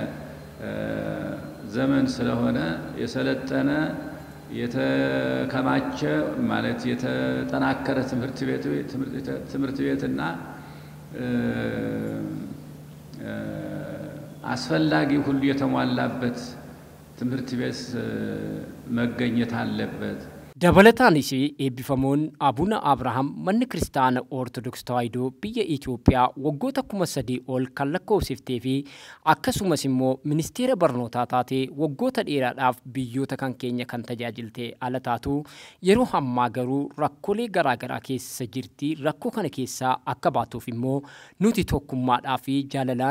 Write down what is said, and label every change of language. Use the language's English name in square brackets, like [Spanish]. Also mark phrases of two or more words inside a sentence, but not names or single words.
[Amharic] ዘመን ስለሆነ የሰለጠነ የተከማቸ ማለት የተጠናከረ ትምህርት ቤትና አስፈላጊ ሁሉ የተሟላበት ትምህርት ቤት መገኘት አለበት [Oromo] Dabalatanis eebbifamoon Abuna Abrahaam manni Kiristaana Ortodoksii Tawaahidoo biyya Itoophiyaa waggoota 3 ol kan lakkoofsiftee fi akkasumas immoo ministeera barnootaa taatee waggoota dheeraadhaaf biyyoota kan keenya kan tajaajilte ala taatu yeroo ammaa garuu rakkoolee garaagaraa keessa jirti rakkoo kana keessaa akka baatuuf immoo nuti tokkummaadhaa fi jaalalaan